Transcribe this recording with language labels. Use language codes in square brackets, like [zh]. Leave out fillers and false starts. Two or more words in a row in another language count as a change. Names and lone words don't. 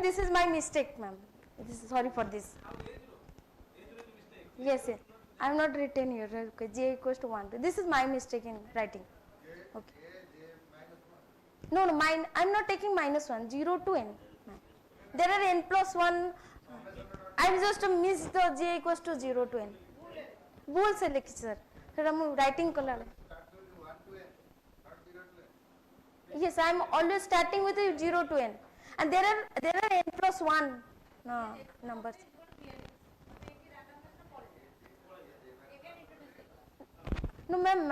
[en] This is my mistake, ma'am. Sorry for this. Yes, yes. I am not written here. Okay, j equals to 1. This is my mistake in writing. Okay. No, mine. I am not taking -1. 0 to n. There are n plus 1. I just missed the j equals to 0 to n. [hi] भूल से लिखी सर. [en] Sir, I am writing color. Yes, I am always starting with 0 to n, and there are n plus 1 numbers. No, ma'am.